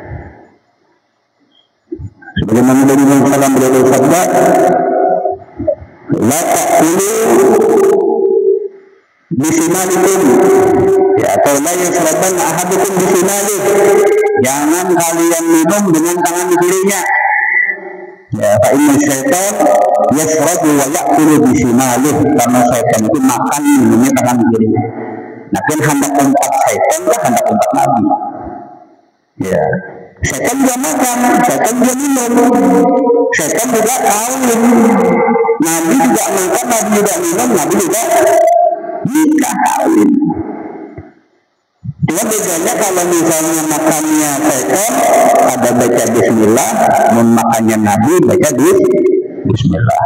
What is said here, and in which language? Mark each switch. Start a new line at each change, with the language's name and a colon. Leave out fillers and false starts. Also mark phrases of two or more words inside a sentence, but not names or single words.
Indonesian: Sebagaimana Nabi Muhammad beliau bersabda,
Arabic: لا تأكلوا بشمالكم, ya, atau لا يشربن أحدكم بشماله.
Indonesian: Jangan kalian minum dengan tangan kirinya.
Arabic: Ya, فإن الشيطان يشرب ويأكل بشماله.
Indonesian: Karena syaitan itu makan minumnya tangan kiri. Nah, kan hendak tempat syaitan lah hendak tempat Nabi. Ya, syaitan juga makan, syaitan juga minum, syaitan juga kawin. Nabi juga makan, Nabi juga minum, Nabi juga nikah kawin. Cuma bedanya kalau misalnya makannya syaitan ada baca bismillah, makannya Nabi baca bismillah.